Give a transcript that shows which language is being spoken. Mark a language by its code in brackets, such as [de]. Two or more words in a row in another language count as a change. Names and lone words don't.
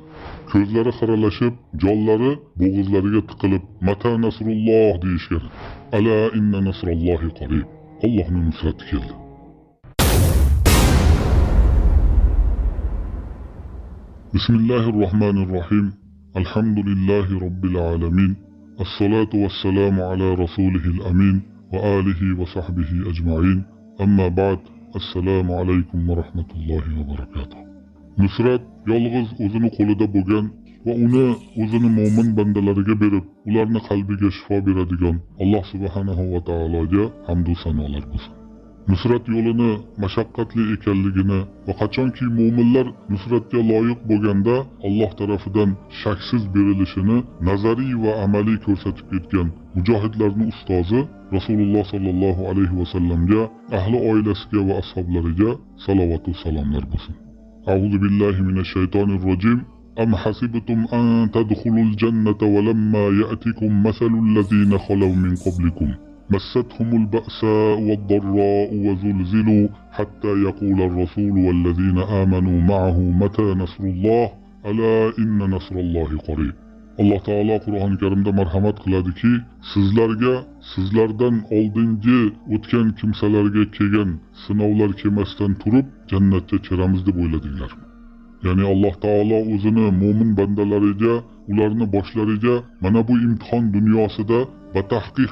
[uz] Ko'zlari xiralashib, jonlari bo'g'izlariga tiqilib, [ar] متى نصر الله [uz] deyishgan edi. [ar] ألا إن نصر الله قريب. [uz] Allohning nusrati keldi. [ar] بسم الله الرحمن الرحيم. الحمد لله رب العالمين. والصلاة والسلام على رسوله الأمين وعلى آله وصحبه أجمعين. أما بعد. السلام عليكم ورحمة الله وبركاته. [uz] Nusrat yolg'iz o'zini qo'lida bo'lgan va uni o'zini mo'min bandalariga berib, ularning qalbiga shifo beradigan Alloh subhanahu va taologa hamd va sanolar bo'lsin. Nusrat yo'lini mashaqqatli ekanligini va qachonki mo'minlar nusratga loyiq bo'lganda Alloh tarafidan shaksiz berilishini nazariy va amaliy ko'rsatib ketgan mujohidlarning ustozi Rasululloh sallallohu alayhi va sallamga, ahli oilasiga va ashablariga salovat va salomlar bo'lsin. [ar] أعوذ بالله من الشيطان الرجيم. أم حسبتم أن تدخلوا الجنة ولما يأتكم مثل الذين خلوا من قبلكم مستهم البأساء والضراء وزلزلوا حتى يقول الرسول والذين آمنوا معه متى نصر الله ألا إن نصر الله قريب. [uz] Alloh taolo Qur'oni Karimda marhamat qiladiki, sizlarga sizlardan oldingi o'tgan kimsalarga kelgan sinovlar kelmasdan turib jannatga kiramiz deb o'yladinglarmi? Ya'ni Alloh taolo o'zini mo'min bandalariga, ularni boshlariga mana bu imtihon dunyosida batahqiq